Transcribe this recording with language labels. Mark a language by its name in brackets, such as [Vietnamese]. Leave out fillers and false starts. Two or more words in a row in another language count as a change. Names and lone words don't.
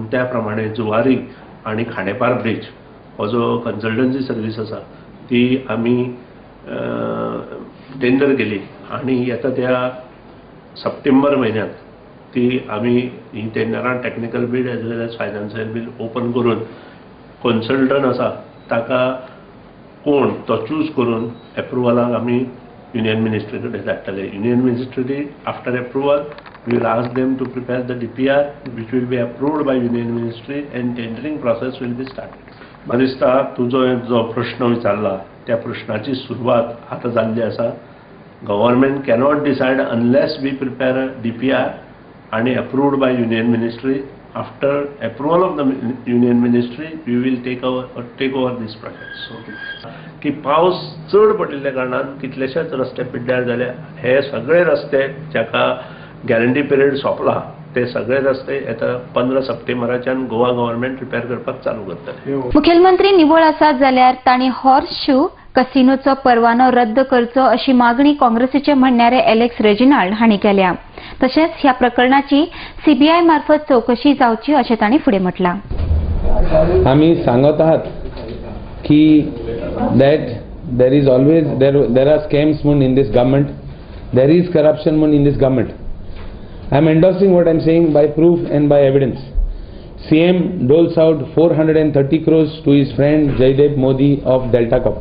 [Konkani] त्या प्रमाणे जुवारी आनी खांडेपार ब्रिज हो जो [English] consultancy service [Konkani] आसा ती आमी टेंडर केली आणि येता त्या सप्टेंबर म्हयन्यांत ती आमी ही टेंडरां [English] technical bid as well as financial bid open [Konkani] करून कन्सल्टंट आसा ताका कोण तो चूज करून एप्रुवलाक आमी युनियन मिनिस्ट्री कडेन धाडटले. [English] Union Ministry after approval we will ask them to prepare the DPR which will be approved by Union Ministry and tendering process will be started. [Konkani] म्हाका दिसता तुजो जो प्रश्न विचारला त्या प्रश्नाची सुरवात आतां जाल्ली आसा. [English] Government cannot decide unless we prepare a DPR and approved by Union Ministry. After approval of the Union Ministry, we will take over this project. So, [Konkani] की पावस चड पडिल्ल्या कारणान कितलेशेच रस्ते पिड्ड्यार जाले. हे सगळे रस्ते जाका [English] guarantee period [Konkani] सोंपला ते सगळे रस्ते येता 15 सप्टेंबराच्यान गोवा गव्हर्नमेंट रिपेर करपाक चालू करतले. मुखेलमंत्री निवळ आसात जाल्यार तांणी हॉर्स शू कसिनोचो परवानो रद्द करचो अशी मागणी काँग्रेसीचे म्हणणारे एलेक्स रेजिनाल्ड हांणी केल्या. तशेंच ह्या प्रकरणाची सीबीआय मार्फत चौकशी जावची अशें तांणी फुडें म्हटलां. [Marathi] आम्ही सांगत आहात की [English] that there is always there are scams in this government, there is corruption in this government. I am endorsing what I am saying by proof and by evidence. CM doles out 430 crores to his friend Jaideep Modi of Delta Corp.